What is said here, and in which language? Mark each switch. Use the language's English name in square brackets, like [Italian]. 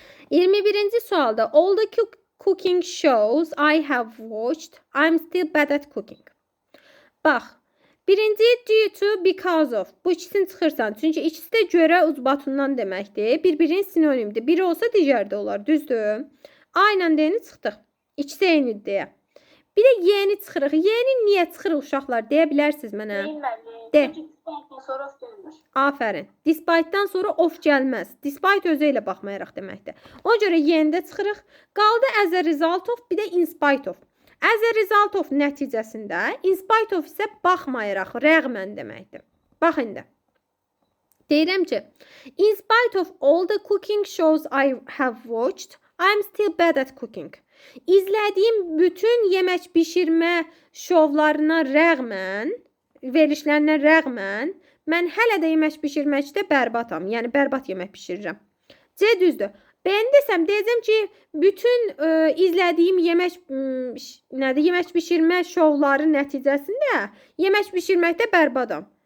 [Azerbaijani] 21-ci sualda [English] all the cooking shows I have watched, I'm still bad at cooking. [Azerbaijani] Bax, birinci due to, because of. Bu ikisini çıxırsan. Çünki ikisi də görə uzbatundan deməkdir. Bir-birinin sinonimdir. Biri olsa digəri də olar, düzdür? A ilə D-ni çıxdıq. İkisi eynidir deyə. Bir də Y-ni çıxırıq. Y-ni niyə çıxırıq uşaqlar? Deyə bilərsiniz mənə. De. Sonra of gəlmir. Aferin. Despite-dan sonra of gəlməz. Despite özü ilə baxmayaraq deməkdir. Ona görə Y-ni də çıxırıq. Qaldı [English] as a result of, [Azerbaijani] bir də [English] in spite of. As a result of [Azerbaijani] nəticəsində, [English] in spite of [Azerbaijani] isə baxmayaraq, rəğmən deməkdir. Bax indi. Deyirəm ki, [English] in spite of all the cooking shows I have watched, I'm still bad at cooking. [Azerbaijani] İzlədiyim bütün yemək bişirmə şovlarına rəğmən, verilişlərinə rəğmən, mən hələ də yemək bişirməkdə bərbatam. Yəni, bərbat yemək bişirirəm. C düzdür. Ben desem deyəcəm ki, bütün izlədiyim yemək bişirmə şovları nəticəsində yemək bişirməkdə bərbadam.